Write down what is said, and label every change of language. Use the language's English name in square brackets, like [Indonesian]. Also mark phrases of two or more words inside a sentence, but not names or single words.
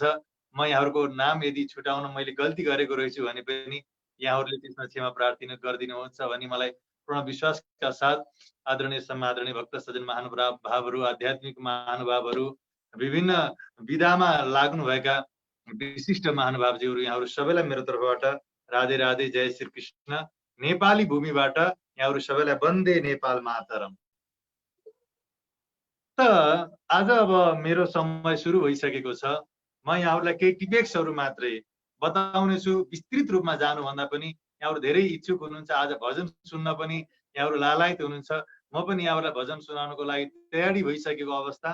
[Nepali] म यहाँहरूको नाम यदि छुटाउन मैले गल्ती गरेको रहेछु भने पनि यहाँहरूले त्यसमा क्षमा प्रार्थना गरिदिनुहुन्छ भनी मलाई पूर्ण विश्वासका साथ आदरणीय सम्मादरणीय भक्त सज्जन महानुभावहरू, आध्यात्मिक महानुभावहरू, विभिन्न विधामा लाग्नुभएका विशिष्ट महानुभावजीहरू, यहाँहरू सबैलाई मेरो तर्फबाट राधे राधे, जय श्री कृष्ण। नेपाली भूमिबाट यहाँहरू सबैलाई वन्दे नेपाल मातरम। त आज अब मेरो समय सुरु भइसकेको छ। म यहाँहरूलाई केही टिपेक्सहरू मात्रै बताउने छु। विस्तृत रूपमा जानुभन्दा पनि यहाँहरू धेरै इच्छुक हुनुहुन्छ, आज भजन सुन्न पनि यहाँहरू लालायित हुनुहुन्छ। म पनि यहाँहरूलाई भजन सुनाउनको लागि तयारी भइसकेको अवस्था।